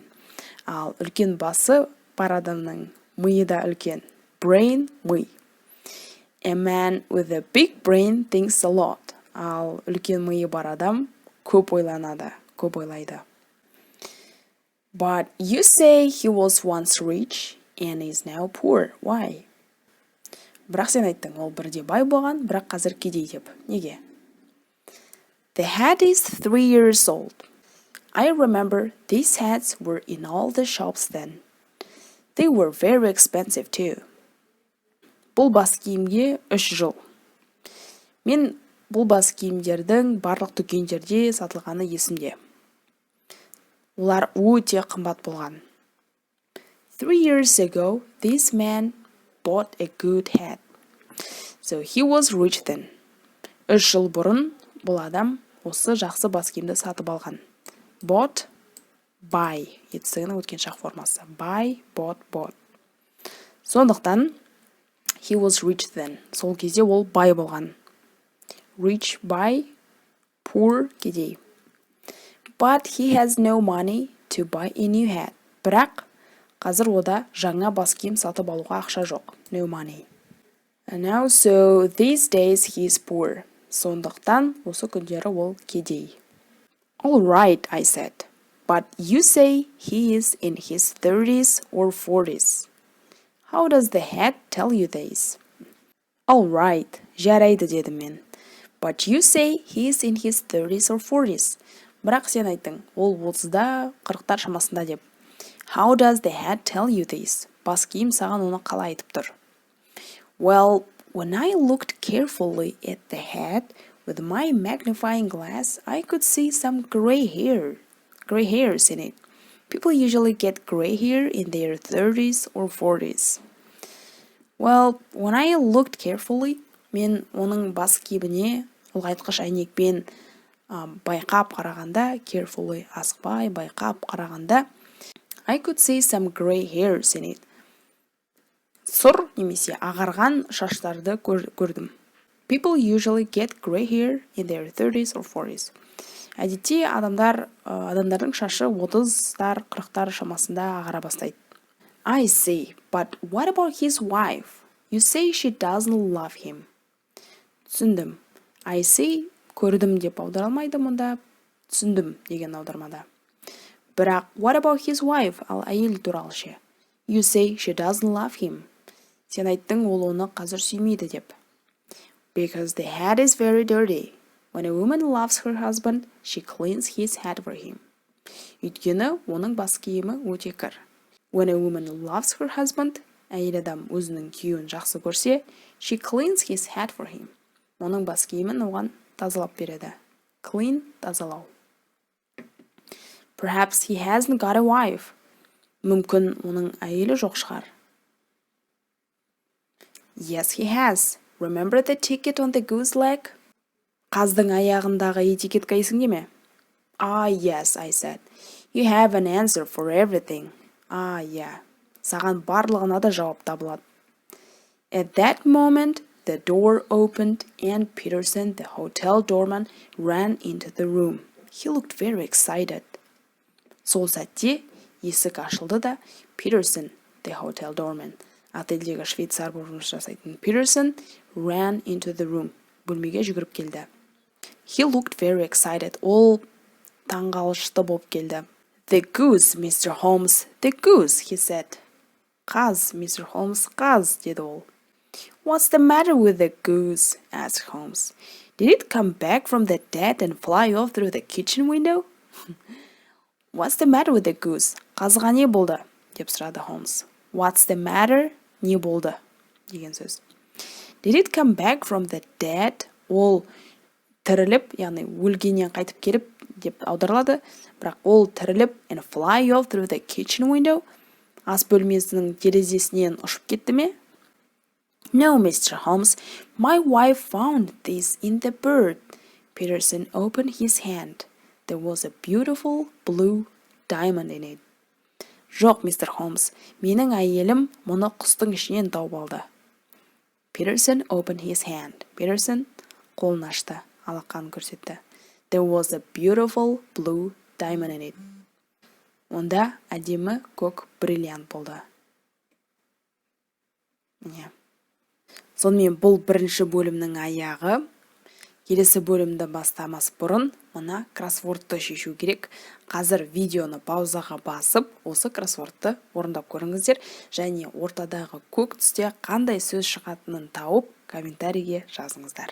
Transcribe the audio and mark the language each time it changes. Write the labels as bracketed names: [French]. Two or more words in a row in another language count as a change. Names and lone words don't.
[Kazakh] Ал үлкен басы бар адамның миы да үлкен. [English] Brain, ми. A man with a big brain thinks a lot. [Kazakh] Ал үлкен миы бар адам көп ойланады, көп ойлайды. [English] But you say he was once rich and is now poor. Why? [Kazakh] Бірақ сен айттың, ол бірде бай болған, бірақ қазір кедей деп. Неге? [English] The hat is 3 years old. I remember these hats were in all the shops then. They were very expensive too. [Kazakh] Бұл бас киімге 3 жыл. Мен бұл бас киімдердің барлық дүкендерде сатылғаны есімде. Олар өте қымбат болған. [English] 3 years ago, this man bought a good hat. So he was rich then. [Kazakh] 3 жыл бұрын бұл адам осы жақсы бас киімді сатып алған. [English] Bought, buy. [Kazakh] Етістігінің өткен шақ формасы. [English] Buy, bought. Сондықтан, he was rich then. [Kazakh] Сол кезде ол бай болған. [English] Rich, buy, poor, кедей. But he has no money to buy a new hat. [Kazakh] Бірақ қазір ода жаңа бас киім сатып алуға ақша жоқ. [English] No money. And now, so these days he is poor. [Kazakh] Сондықтан осы күндері ол кедей. [English] All right, I said. But you say he is in his 30s or 40s. How does the hat tell you this? All right, [Kazakh] жарайды дедім мен. [English] But you say he is in his 30s or 40s. [Kazakh] Бірақ сен айттың, ол 30-да, 40-тар шамасында деп. [English] How does the hat tell you this? [Kazakh] Бас киім саған оны қалай айтып тұр? [English] Well, when I looked carefully at the hat with my magnifying glass, I could see some gray hairs in it. People usually get gray hair in their 30s or 40s. Well, when I looked carefully, [Kazakh] мен оның бас киіміне ұлғайтқыш әйнекпен байқап қарағанда, carefully асықпай байқап қарағанда, [English] I could see some gray hairs in it. [Kazakh] Сұр немесе ағарған шаштарды көрдім. [English] People usually get gray hair in their 30s or 40s. [Kazakh] Әдетте адамдардың шашы 30-тар, 40-тар шамасында ағара бастайды. [English] I see, but what about his wife? You say she doesn't love him. Түсіндім. I see, [Kazakh] көрдім деп аударылмайды мұнда, түсіндім деген аудармада. Бірақ, [English] what about his wife? [Kazakh] Ал әйел туралы ше. [English] You say she doesn't love him. [Kazakh] Сен айттың, ол оны қазір сүймейді деп. [English] Because the hat is very dirty. When a woman loves her husband, she cleans his hat for him. [Kazakh] Өйткені оның бас киімі өте кір. [English] When a woman loves her husband, [Kazakh] әйел адам өзінің күйеуін жақсы көрсе, [English] she cleans his hat for him. [Kazakh] Оның бас киімін оған тазалап береді. [English] Clean, тазалау. Perhaps he hasn't got a wife. [Kazakh] Мүмкін оның әйелі жоқ шығар. [English] Yes, he has. Remember the ticket on the goose leg? [Kazakh] Қаздың аяғындағы этикетка есіңде ме? [English] Yes, I said. You have an answer for everything. Yeah. [Kazakh] Саған барлығына да жауап табылады. [English] At that moment, the door opened and Peterson, the hotel doorman, ran into the room. He looked very excited. [Kazakh] Сол сәтте есік ашылды да Peterson, [English] the hotel doorman, [Kazakh] отельдегі швейцар болып жұмыс жасайтын Peterson, [English] ran into the room. [Kazakh] Бөлмеге жүгіріп келді. [English] He looked very excited. [Kazakh] Ол таңғалышты болып келді. [English] The goose, Mr. Holmes, the goose, he said. [Kazakh] Қаз, Mr. Holmes, қаз, деді ол. [English] What's the matter with the goose? asked Holmes. Did it come back from the dead and fly off through the kitchen window? What's the matter with the goose? [Kazakh] Қазға не болды? деп сұрады Холмс. What's the matter? Не болды? деген сөз. [English] Did it come back from the dead? [Kazakh] Ол тіріліп, яғни өлгеннен қайтып келіп деп аударылады. Бірақ ол тіріліп [English] and fly off through the kitchen window. [Kazakh] Ас бөлмесінің терезесінен ұшып кетті ме? [English] No, Mr. Holmes. My wife found this in the bird. Peterson opened his hand. There was a beautiful blue diamond in it. [Kazakh] Жоқ, мистер Холмс. Менің әйелім мұны құстың ішінен тауып алды. [English] Peterson opened his hand. [Kazakh] Peterson қолын ашты, алақанын көрсетті. There was a beautiful blue diamond in it. Онда әдемі көк бриллиант болды. Сонымен бұл бірінші бөлімнің аяғы. Келесі бөлімді бастамас бұрын мына кроссвордты шешу керек. Қазір видеоны паузаға басып, осы кроссвордты орындап көріңіздер, және ортадағы көк түсте қандай сөз шығатынын тауып, комментарийге жазыңыздар.